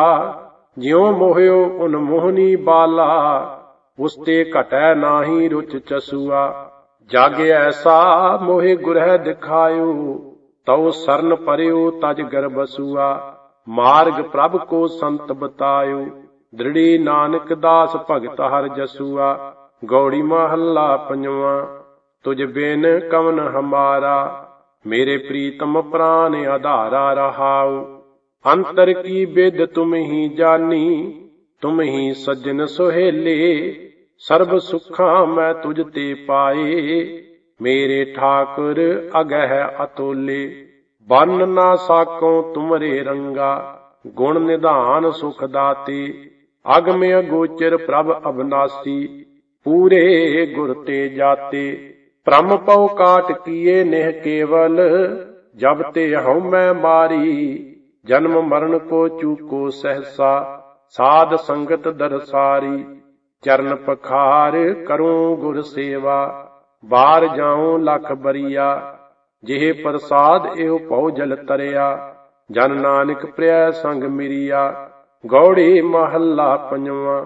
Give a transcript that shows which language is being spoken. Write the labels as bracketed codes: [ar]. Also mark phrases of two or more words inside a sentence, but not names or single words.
[pa] ਜਿਉਂ ਮੋਹਿਓ ਉਨ ਮੋਹਨੀ ਬਾਲਾ, ਉਸਤੇ ਘਟੈ ਨਾਹੀ ਰੁਚ ਚਸੁਆ। ਜਗ ਐਸਾ ਮੋਹੇ ਗੁਰਹ ਦਿਖਾਯੋ, ਤੌ ਸਰਨ ਪਰ੍ਯੋ ਤਜ ਗਰਭਸੁਆ। ਮਾਰਗ ਪ੍ਰਭ ਕੋ ਸੰਤ ਬਤਾਯੋ, ਦ੍ਰਿੜੀ ਨਾਨਕ ਦਾਸ ਭਗਤ ਹਰ ਜਸੁਆ। ਗੌੜੀ ਮਹਲਾ ਪੰਜਵਾ। ਤੁਝ ਬਿਨ ਕਵਨ ਹਮਾਰਾ, ਮੇਰੇ ਪ੍ਰੀਤਮ ਪ੍ਰਾਣ ਆਧਾਰਾ ਰਹਾਉ। ਅੰਤਰ ਕੀ ਵਿਦ ਤੁਮ ਹੀ ਜਾਨੀ, ਤੁਮ ਹੀ ਸੱਜਣ ਸੁਹੇਲੇ। ਸਰਵ ਸੁਖਾ ਮੈਂ ਤੁਝ ਤੇ ਪਾਏ, ਮੇਰੇ ਠਾਕੁਰ ਅਗਹ ਅਤੋਲੇ। ਬਨ ਨਾ ਸਾਕੋ ਤੁਮਰੇ ਰੰਗਾ, ਗੁਣ ਨਿਧਾਨ ਸੁਖ ਦਾਤੇ। ਅਗਮ ਅਗੋਚਰ ਪ੍ਰਭ ਅਵਿਨਾਸ਼ੀ, ਪੂਰੇ ਗੁਰ ਤੇ ਜਾਤੇ। ਭ੍ਰਮ ਪੌ ਕਾਟ ਕੀਏ ਨੇਹ ਕੇਵਲ, ਜਬ ਤੇ ਹਊਂ ਮੈਂ ਮਾਰੀ। ਜਨਮ ਮਰਣ ਕੋ ਚੂਕੋ ਸਹਸਾ, ਸਾਧ ਸੰਗਤ ਦਰਸਾਰੀ। ਚਰਨ ਪਖਾਰ ਕਰੂੰ ਗੁਰ ਸੇਵਾ, ਬਾਰ ਜਾਉ ਲਖ ਬਰੀਆ। ਜਿਹੇ ਪ੍ਰਸਾਦ ਇਹੋ ਭਉ ਜਲ ਤਰਿਆ, ਜਨ ਨਾਨਕ ਪ੍ਰਿਆ ਸੰਗ ਮਿਰਿਆ। ਗੌੜੀ ਮਹੱਲਾ ਪੰਜਵਾਂ।